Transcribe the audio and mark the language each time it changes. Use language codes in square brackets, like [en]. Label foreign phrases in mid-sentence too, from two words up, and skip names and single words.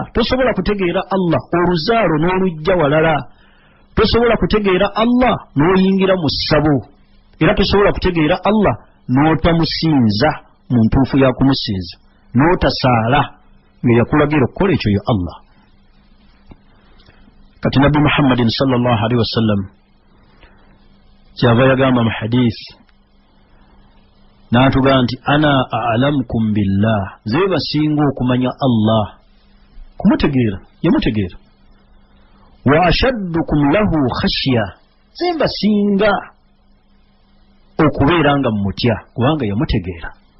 [lg] Tosobola kutegeera Allah oluzaalo n'olujja walala. Tosobola kutegeera Allah n'oyingira mu ssabo. Era tosobola kutegeera Allah n'otamusinza mu ntuufu ya kumusinza. N'otasaala nga yakulagira okukola ekyo ye Allah. Kati Nabbi Muhammadin [ar] sallallahu alaihi wasallam [lg] kyava yagamba mu hadith n'atugaa nti [ar] ana a'lamukum billah, [lg] nze basinga okumanya Allah, kumutegeera yamutegeera. [ar] Wa ashaddukum lahu khashya, [lg] nze basinga okubeera nga mumutya kubanga yamutegeera.